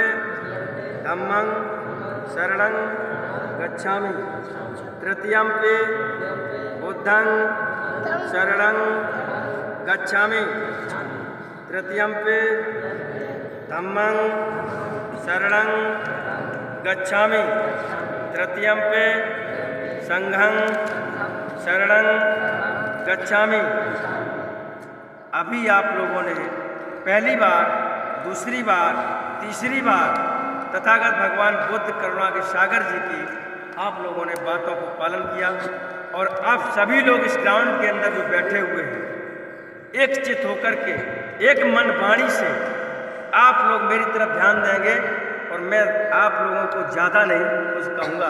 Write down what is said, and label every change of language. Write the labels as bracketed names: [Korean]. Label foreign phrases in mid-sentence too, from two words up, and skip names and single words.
[Pali] धम्मं शरणं गच्छामि, तृतीयं पे बुद्धं शरणं गच्छामि, तृतीयं पे धम्मं शरणं गच्छामि, तृतीयं पे संघं शरणं गच्छामि। [Hindi] अभी आप लोगों ने पहली बार, दूसरी बार, तीसरी बार तथागत भगवान बुद्ध करुणा के सागर जी की आप लोगों ने बातों को पालन किया और आप सभी लोग इस ग्राउंड के अंदर जो बैठे हुए हैं, एक चित होकर के एक मन वाणी से आप लोग मेरी तरफ ध्यान देंगे और मैं आप लोगों को ज़्यादा नहीं कुछ कहूँगा।